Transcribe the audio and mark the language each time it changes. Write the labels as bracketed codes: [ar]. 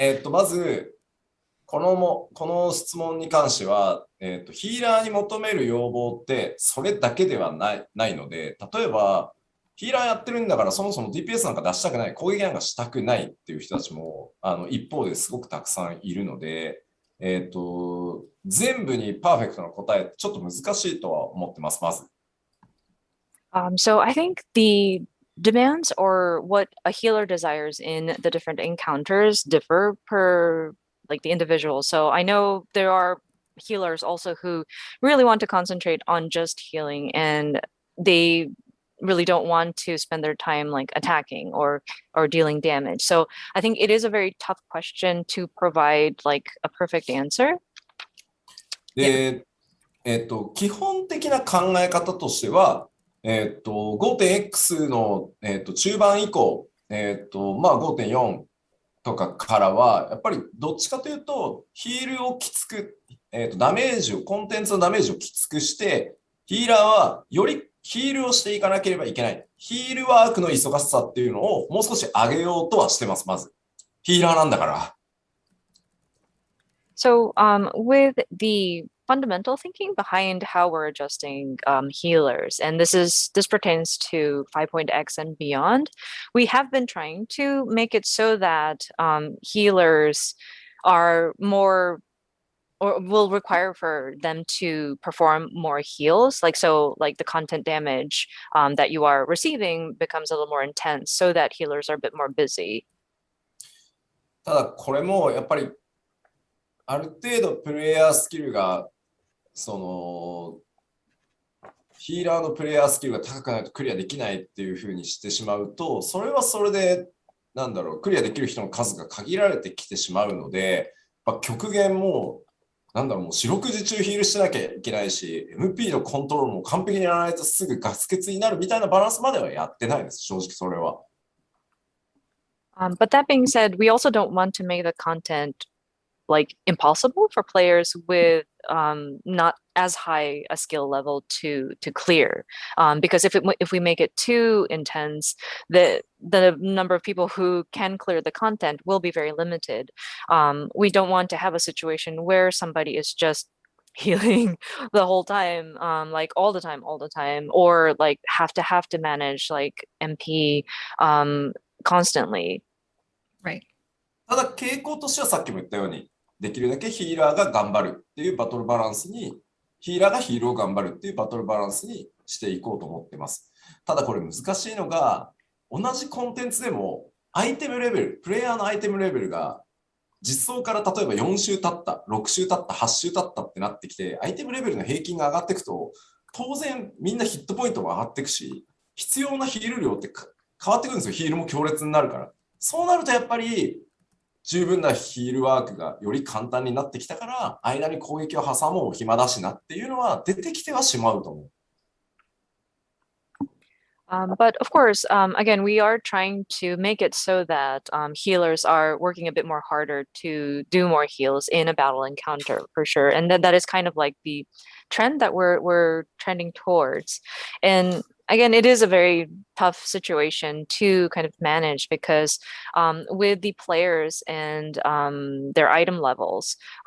[ja] まずこの質問に関しては、ヒーラーに求める要望ってそれだけではないので、例えばヒーラーやってるんだからそもそも DPS なんか出したくない、攻撃なんかしたくないっていう人たちも一方ですごくたくさんいるので、全部にパーフェクトな答えってちょっと難しいとは思ってます、まず。 [en] So I think the demands or what a healer desires in the different encounters differ per like the individual. So I know there are healers also who really want to concentrate on just healing, and they really don't want to spend their time like attacking or dealing damage. So I think it is a very tough question to provide like a perfect answer. [ja] で、基本的な考え方としては、5.X の、中盤以降、まあ、5.4とかからは、やっぱりどっちかというと、ヒールをきつく、ダメージを、コンテンツのダメージをきつくして、ヒーラーはよりヒールをしていかなければいけない。ヒールワークの忙しさっていうのをもう少し上げようとはしてます、まず。ヒーラーなんだから。 [en] So, with the fundamental thinking behind how we're adjusting healers, and this pertains to 5.x and beyond, we have been trying to make it so that healers are more or will require for them to perform more heals, like the content damage that you are receiving becomes a little more intense, so that healers are a bit more busy. [ja] ただこれもやっぱりある程度プレイヤースキルがそのヒーラーのプレイヤースキルが高くないとクリアできないっていう風にしてしまうと、それはそれでなんだろう、クリアできる人の数が限られてきてしまうので、極限もなんだろう、もう四六時中ヒールしなきゃいけないし、MP のコントロールも完璧にやらないとすぐガス欠になるみたいなバランスまではやってないです、正直それは。 [en] But that being said, we also don't want to make the content like impossible for players with not as high a skill level to clear, because if we make it too intense, the number of people who can clear the content will be very limited. We don't want to have a situation where somebody is just healing the whole time, like all the time, or like have to manage like MP constantly. Right. [ja] ただ傾向としてはさっきも言ったように、できるだけヒーラーが頑張るっていうバトルバランスに、ヒーラーがヒールを頑張るっていうバトルバランスにしていこうと思ってます。ただこれ難しいのが、同じコンテンツでもアイテムレベル、プレイヤーのアイテムレベルが実装から例えば4週経った、6週経った、8週経ったってなってきて、アイテムレベルの平均が上がっていくと、当然みんなヒットポイントも上がっていくし、必要なヒール量って変わってくるんですよ。ヒールも強烈になるから。そうなるとやっぱり十分なヒールワークがより簡単になってきたから、間に攻撃を挟もう暇だしなっていうのは出てきてはしまうと思う。 [en] But of course, again, we are trying to make it so that healers are working a bit more harder to do more heals in a battle encounter for sure, and that is kind of like the trend that we're trending towards. And again, it is a very tough situation to kind of manage because with the players and their item levels,